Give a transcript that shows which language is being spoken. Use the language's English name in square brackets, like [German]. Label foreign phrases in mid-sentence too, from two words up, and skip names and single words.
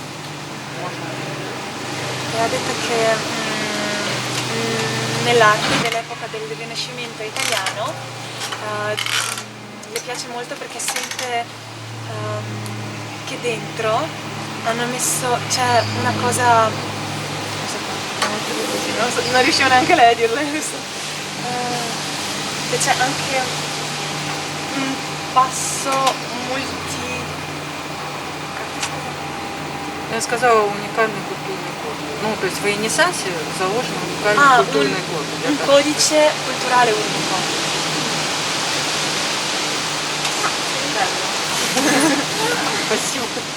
[Italian] E ha detto che nell'arte dell'epoca del Rinascimento italiano le piace molto perché sente che dentro hanno messo, c'è una cosa, non riuscivo neanche lei a dirlo adesso, che c'è anche un passo [Russian] Я сказала уникальный культурный код. Ну, то есть в Ренессансе заложен уникальный культурный код. [Italian] Un codice culturale unico. [Russian] Спасибо.